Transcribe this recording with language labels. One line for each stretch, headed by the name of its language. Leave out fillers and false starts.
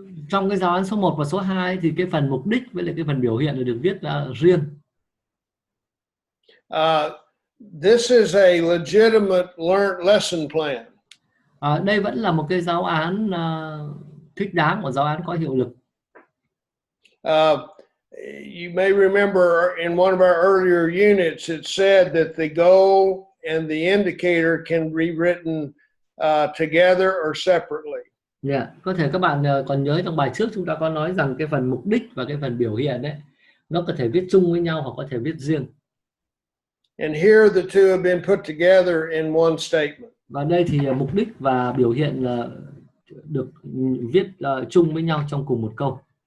Vietnamese: Trong cái giáo án số 1 và số 2 thì cái phần mục đích với lại cái phần biểu hiện là được viết riêng.
English: This is a legitimate lesson plan.
Vietnamese: Đây vẫn là một cái giáo án thích đáng, một giáo án có hiệu lực.
English: You may remember in one of our earlier units, it said that the goal and the indicator can be written together or separately. Yeah.
Vietnamese: Có thể các bạn còn nhớ trong bài trước chúng ta có nói rằng cái phần mục đích và cái phần biểu hiện đấy, nó có thể viết chung với nhau hoặc có thể viết riêng.
English: And here the two have been put together in one statement.
Vietnamese: Và đây thì mục đích và biểu hiện được viết chung với nhau trong cùng một câu.